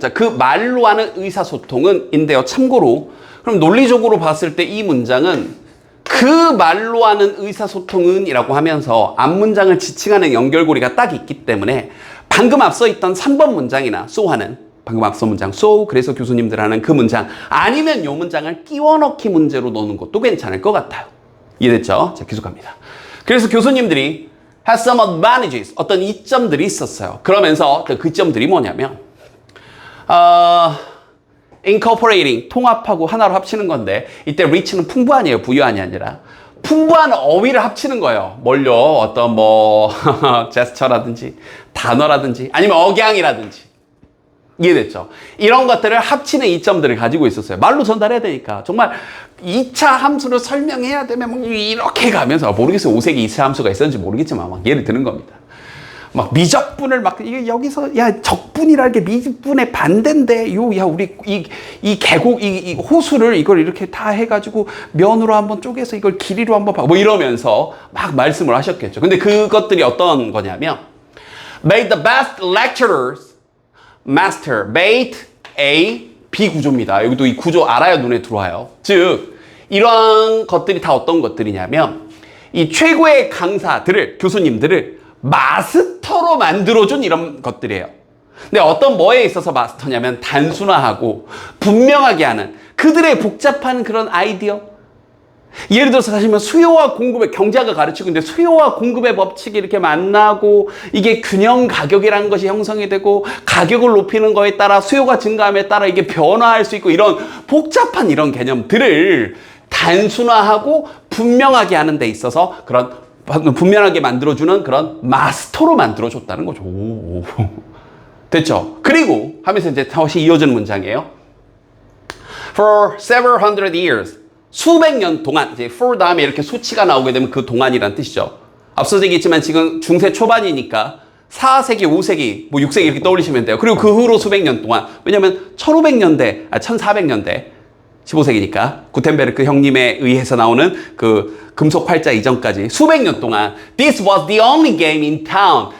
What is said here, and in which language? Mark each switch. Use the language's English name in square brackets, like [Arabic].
[Korean] 자, 그 말로 하는 의사소통은 인데요. 참고로 그럼 논리적으로 봤을 때 이 문장은 그 말로 하는 의사소통은 이라고 하면서 앞문장을 지칭하는 연결고리가 딱 있기 때문에 방금 앞서 있던 3번 문장이나 so 하는 방금 앞서 문장 so 그래서 교수님들 하는 그 문장 아니면 요 문장을 끼워 넣기 문제로 넣는 것도 괜찮을 것 같아요. 이해됐죠? 자, 계속합니다. 그래서 교수님들이 [English] has some advantages. [Korean] 어떤 이점들이 있었어요. 그러면서 그 점들이 뭐냐면 incorporating, 통합하고 하나로 합치는 건데 이때 rich는 풍부한이에요. 부유한이 아니라. 풍부한 어휘를 합치는 거예요. 뭘요? 어떤 뭐 제스처라든지 단어라든지 아니면 억양이라든지. 이해됐죠? 이런 것들을 합치는 이점들을 가지고 있었어요. 말로 전달해야 되니까. 정말 2차 함수를 설명해야 되면 뭐 이렇게 가면서 모르겠어요. 5세기 2차 함수가 있었는지 모르겠지만 막 예를 드는 겁니다. 막 미적분을 막 이게 여기서 야 적분이라는 게 미분의 반대인데 야 우리 이 계곡 이 호수를 이걸 이렇게 다 해가지고 면으로 한번 쪼개서 이걸 길이로 한번 봐 뭐 이러면서 막 말씀을 하셨겠죠. 근데 그것들이 어떤 거냐면 [English] made the best lecturers master, made A, B [Korean] 구조입니다. 여기도 이 구조 알아야 눈에 들어와요. 즉 이러한 것들이 다 어떤 것들이냐면 이 최고의 강사들을 교수님들을 마스터로 만들어준 이런 것들이에요. 근데 어떤 뭐에 있어서 마스터냐면 단순화하고 분명하게 하는 그들의 복잡한 그런 아이디어. 예를 들어서 사실 수요와 공급의 경제학을 가르치고 있는데 수요와 공급의 법칙이 이렇게 만나고 이게 균형 가격이라는 것이 형성이 되고 가격을 높이는 거에 따라 수요가 증가함에 따라 이게 변화할 수 있고 이런 복잡한 이런 개념들을 단순화하고 분명하게 하는 데 있어서 그런 분명하게 만들어주는 그런 마스터로 만들어줬다는 거죠. 됐죠? 그리고 하면서 이제 다시 이어지는 문장이에요. [English] For several hundred years. [Korean] 수백 년 동안, 이제 for 다음에 이렇게 수치가 나오게 되면 그 동안이란 뜻이죠. 앞서서 얘기했지만 지금 중세 초반이니까 4세기, 5세기, 뭐 6세기 이렇게 떠올리시면 돼요. 그리고 그 후로 수백 년 동안. 왜냐면 1500년대, 1400년대, 15세기니까 구텐베르크 형님에 의해서 나오는 그 금속 활자 이전까지 수백 년 동안 [English] This was the only game in town.